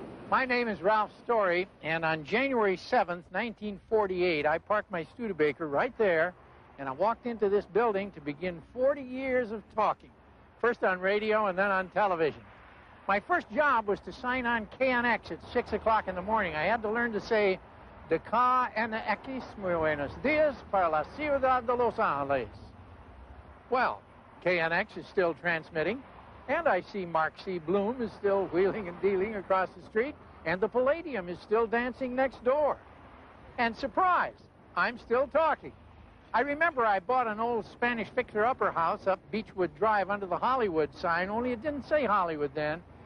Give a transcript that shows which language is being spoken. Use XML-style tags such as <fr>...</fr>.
<en>My name is Ralph Story, and on January 7th, 1948, I parked my Studebaker right there, and I walked into this building to begin 40 years of talking, first on radio and then on television. My first job was to sign on KNX at 6 o'clock in the morning. I had to learn to say,</en> <es>de KNX, muy buenos días para la ciudad de Los Angeles.</es> <en>Well, KNX is still transmitting, and I see Mark C. Bloom is still wheeling and dealing across the street, and the Palladium is still dancing next door. And surprise, I'm still talking. I remember I bought an old Spanish fixer-upper house up Beechwood Drive under the Hollywood sign, only it didn't say Hollywood then.</en>